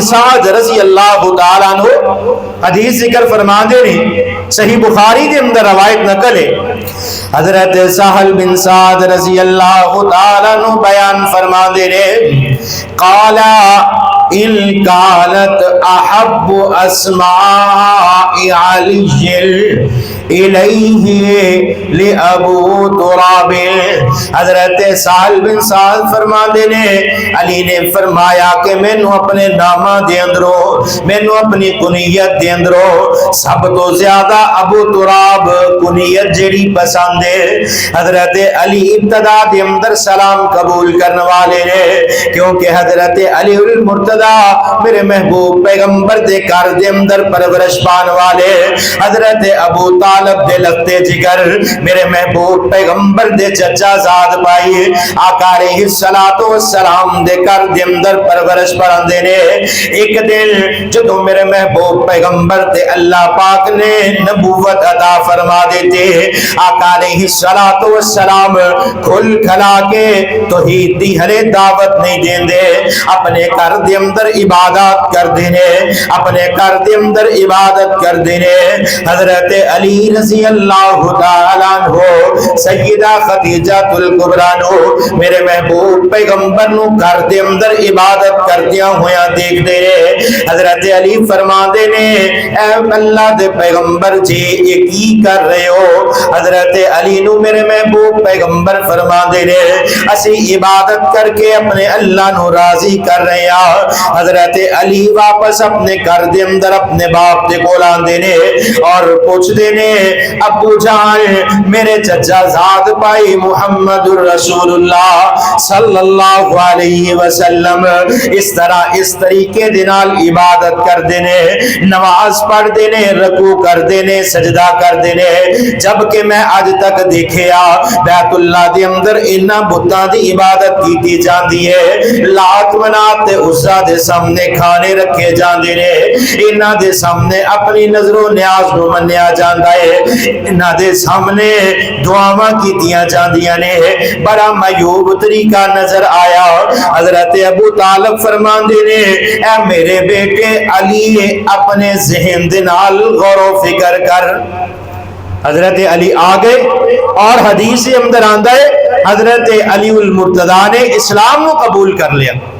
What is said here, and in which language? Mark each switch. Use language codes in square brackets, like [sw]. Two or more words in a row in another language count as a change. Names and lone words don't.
[pa] سعد رضی اللہ تعالیٰ عنہ حدیث ذکر فرما دے نے، صحیح بخاری دے اندر روایت نقل ہے، حضرت سہل بن سعد رضی اللہ تعالیٰ عنہ بیان فرما دے نے، [ar] قالا ان کانت احب اسماء علی الیہ لابو تراب۔ [pa] حضرت سہل بن سعد فرما دینے علی نے فرمایا کہ مینوں اپنے نامہ دے اندروں، مینوں اپنی کنیت دے اندروں سب تو زیادہ ابو تراب کنیت جڑی پسند ہے۔ حضرت علی ابتدا دے اندر سلام قبول کرنے والے نے، کیونکہ حضرت علی المرتضی میرے محبوب پیغمبر دے گھر دے اندر پرورش پان والے، حضرت ابو طالب دے لگتے جگر میرے محبوب پیغمبر دے چچا زاد پائی آقا علیہ السلام دے گھر دے اندر پرورش پڑھاندے نے۔ ایک دن جدوں میرے محبوب پیغمبر تے اللہ پاک نے نبوت عطا فرما دیتے، آقا علیہ السلام کھل کھلا کے توحید دی ہلے دعوت نہیں دیندے، اپنے گھر دے اندر عبادت کر دینے، اپنے گھر دے اندر عبادت کر دینے۔ حضرت علی رضی اللہ تعالیٰ عنہ سیدہ خدیجہ الکبریٰ نو میرے محبوب پیغمبر نو گھر دے اندر عبادت کردیاں ہویاں دیکھ دے رہے۔ حضرت علی فرما دے نے اے اللہ دے پیغمبر جی یہ کی کر رہے ہو؟ حضرت علی نو میرے محبوب پیغمبر فرما دے رہے اسی عبادت کر کے اپنے اللہ نو راضی کر رہے ہیں۔ حضرت علی واپس اپنے گھر دے اندر اپنے باپ دے کول آندے نے اور پوچھ دے نے ابو جان میرے چچا زاد پائی محمد الرسول اللہ صلی اللہ علیہ وسلم اس طرح اس طریقے دے نال عبادت کر دینے، نماز پڑھ دینے، رکوع کر دینے، سجدہ کر دینے، جبکہ میں آج تک دیکھیا بیت اللہ دے اندر انہاں بتاں دی عبادت کیتی جاندی ہے، لات منات تے عزا دے سامنے کھانے رکھے جاندے نے، انہاں دے سامنے اپنی نظر و نیاز نو منیا جاندا ہے، انہاں دے سامنے دعاواں کیتیاں جاندیاں نے۔ بڑا معیوب طریقہ نظر آیا۔ حضرت ابو طالب فرماندے نے اے میرے بیٹے علی اپنے ذہن دے نال غور و فکر کر۔ حضرت علی آگئے اور حدیث اندر آندہ ہے حضرت علی المرتضی نے اسلام کو قبول کر لیا۔